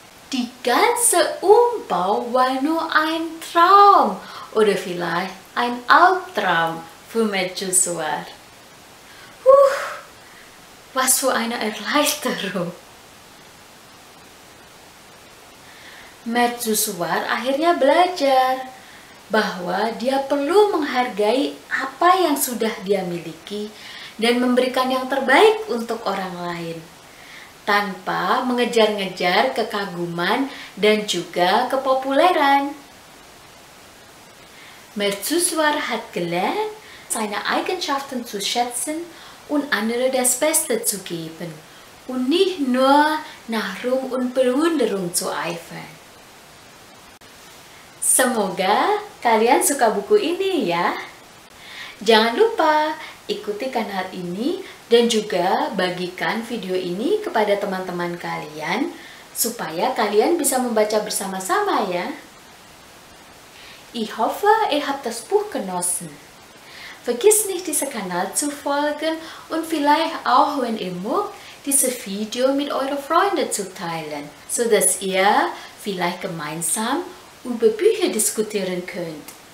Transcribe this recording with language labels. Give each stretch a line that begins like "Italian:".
German: Die ganze Umbau war nur ein Traum oder vielleicht ein Albtraum für Mercusuar. Was für eine Erleichterung.
Indonesian: Mercusuar akhirnya belajar bahwa dia perlu menghargai apa yang sudah dia miliki dan memberikan yang terbaik untuk orang lain, tanpa mengejar-ngejar kekaguman dan juga kepopuleran.
German: Mercusuar hat gelernt, seine Eigenschaften zu schätzen und andere das Beste zu geben und nicht nur nach Ruhm und Bewunderung zu eifern.
Indonesian: Semoga kalian suka buku ini ya. Jangan lupa ikuti kanal ini dan juga bagikan video ini kepada teman-teman kalian supaya kalian bisa membaca bersama-sama ya.
German: Ich hoffe, ihr habt das Buch genossen. Vergiss nicht, diesen Kanal zu folgen und vielleicht auch, wenn ihr mögt, dieses Video mit euren Freunden zu teilen, sodass ihr vielleicht gemeinsam über Bücher diskutieren könnt.